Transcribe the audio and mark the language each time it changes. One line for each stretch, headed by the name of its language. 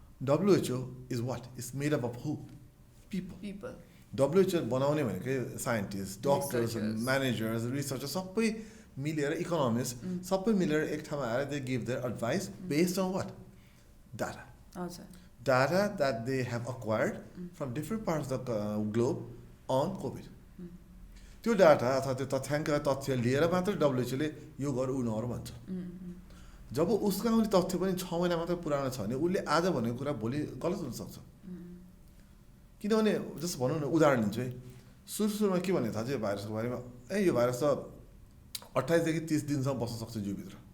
English: WHO is what is made up of who? People.
Nepali: WHO बनाउने भनेको scientist, doctors, managers, researcher सबै मिलेर, economist सबै मिलेर एक ठाउँमा आएर
English: They give their advice based on what?
Nepali: Data.
English: Data that they have acquired from different parts of the globe on COVID.
Nepali: त्यो डाटा अथवा त्यो तथ्याङ्क तथ्य लिएर मात्र डब्लुएचओले यो गर ऊ नगर भन्छ जब उसका आउने तथ्य पनि 6 महिना मात्र पुरानो छ भने उसले आज भनेको कुरा भोलि गलत हुनसक्छ किनभने जस्तो भनौँ न उदाहरण लिन्छु है सुरुमा के भने थाहा छ यो भाइरसको बारेमा यो भाइरस त 28 देखि 30 दिनसम्म बस्न सक्छ जिउभित्र